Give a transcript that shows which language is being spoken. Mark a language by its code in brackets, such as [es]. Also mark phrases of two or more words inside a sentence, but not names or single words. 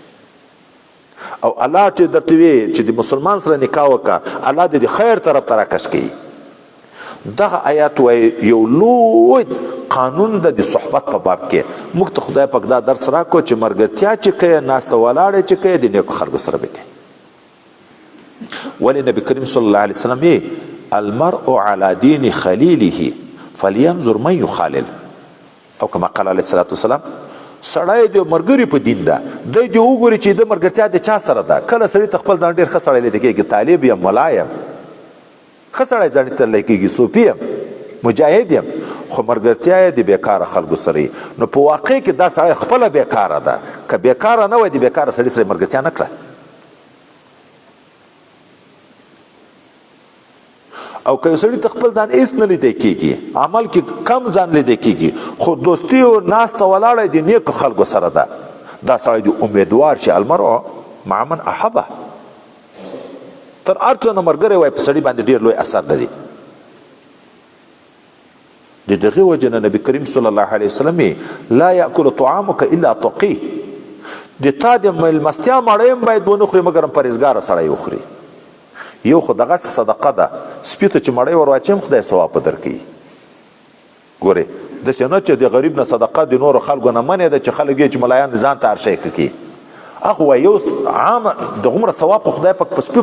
[ps] او الله چې درته وی چې د مسلمان سره نکاح وکړه، الله د خیر طرف ته راکش کوي. دغه آیات وایي یو لوی قانون ده د صحبت په باب کې. موږ ته خدای پاک دا درس راکړو چې ملګرتیا چې کوې، ناسته ولاړې چې کوې، د نیکو خلکو سره به کوې. ولې نبي کریم [ar] صلی الله علیه وسلم [ps] یې [ar] المرء على دین خلیله فلینظر من یخالل، [ps] او [ar] کما قال علیه الصلاة والسلام [ps] سړی د ملګري په دین ده، دی دې وګوري چې د ملګرتیا د چا سره ده. کله سړي ته خپل ځان ډېر ښه سړی لیده کېږي، طالب یم، ملا یم، ښه سړی ځان ته لیده کېږي، صوفي یم، مجاهد یم، خو ملګرتیا یې د بیکاره خلکو سره نو په واقع کې دا سړی خپله بیکاره ده که بیکاره نه وای د بیکاره سړي سره ملګرتیا نه کړه او که یو سړي ته خپل ځان هېڅ نه لیدی کېږي عمل کې کم ځان لیدی کېږي خو دوستي او ناسته ولاړه د نیکو خلکو سره ده دا سړی د امیدوار شي [ar] المرء مع من احبه [ps] تر هر څه نه ملګری وای په سړي باندې ډېر لوی اثر لري د دغې وجې نه نبي کریم [ar] صلی الله علیه وسلم لا یاکل طعامک الا تقی [ps] د تا د میلمستیا مړۍ هم باید ونه خوري مګر پرهیزګاره سړی وخوري یو خو دغسې صدقه ده سپي ته چې مړۍ ور واچوي خدای ثواب په درکوي ګورې داسې نه چې د غریب نه صدقه د نورو خلکو نه منې ده چې خلک یې چې ملایان ځان ته هر شی کړي هغه وایي یو عام دغومره ثواب خو خدای پاک په سپي